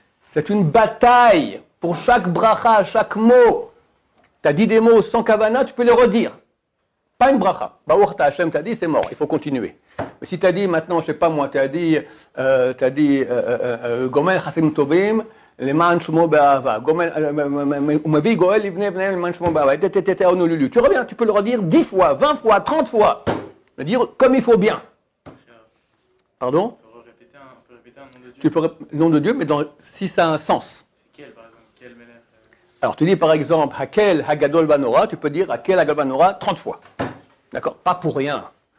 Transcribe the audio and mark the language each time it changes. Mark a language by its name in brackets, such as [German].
[French] C'est une bataille pour chaque bracha, chaque mot. Tu as dit des mots sans kavana, tu peux les redire. Pas une bracha. Baruch ta Hashem, tu as dit, c'est mort, il faut continuer. Mais si tu as dit maintenant, je sais pas moi, tu as dit Gomel Chasim Tovim, [Hebrew] למען שמו באהבה. הוא מביא גואל לבני בניהם למען שמו באהבה. Honolulu. [French] Tu reviens, tu peux le redire 10 fois, 20 fois, 30 fois. Le dire comme il faut bien. Pardon? On peut répéter un nom de Dieu. Tu peux répéter le nom de Dieu, mais si ça a un sens. C'est quel, par exemple? Quel Melech? Alors tu dis par exemple Hakel Hagadol Banora, tu peux dire Hakel Hagadol Banora 30 fois. D'accord? Pas pour rien.